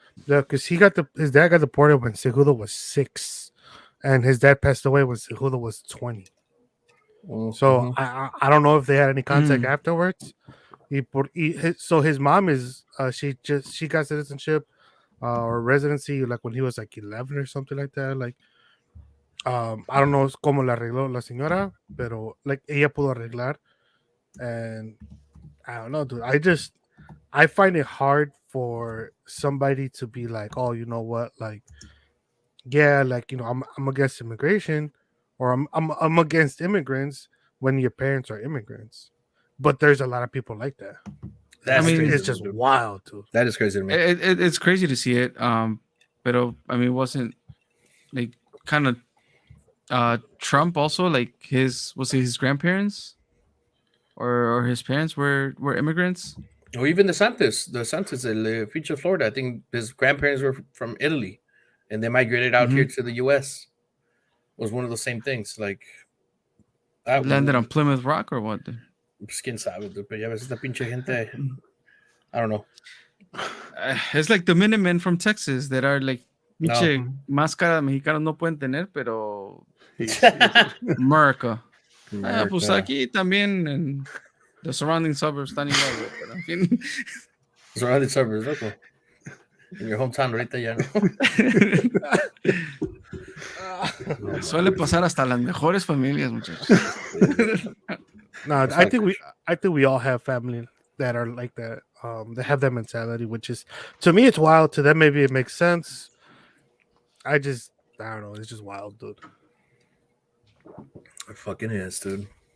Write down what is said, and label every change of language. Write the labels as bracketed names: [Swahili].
[English] Yeah, because his dad got deported when Cejudo was 6. And his dad passed away when Cejudo was 20. Mm-hmm. So I don't know if they had any contact afterwards. So his mom is she got citizenship or residency like when he was like 11 or something like that. Like I don't know [Spanish] cómo la arregló la señora, pero like ella pudo arreglar. [English] And I don't know, dude. I find it hard for somebody to be like, oh, you know what, like, yeah, like, I'm against immigration, or I'm against immigrants when your parents are immigrants. But there's a lot of people like that. It's just wild, dude. That is crazy to me. It's crazy to see it. But I mean, it wasn't like kind of Trump also, like his grandparents or his parents were immigrants. Or even the Santos, el Feature Florida. I think his grandparents were from Italy, and they migrated out here to the U.S. It was one of the same things. Like landed on Plymouth Rock or what? [Spanish] Pues quién sabe, [English] dude, [Spanish] pero ya ves esta pinche gente. [English] I don't know. It's like the Minutemen from Texas that are like, [Spanish] pinche máscara mexicana no pueden tener, pero [English] America. [Spanish] Pues aquí también en [English] the surrounding suburbs [Spanish] están igual, pero en fin. [English] Surrounding suburbs, loco. In your hometown [Spanish] ahorita ya no. Suele pasar hasta las mejores familias, muchachos. [English] No, I think we all have family that are like that. They have that mentality, which is, to me, it's wild. To them, maybe it makes sense. I don't know. It's just wild, dude. It fucking is, dude.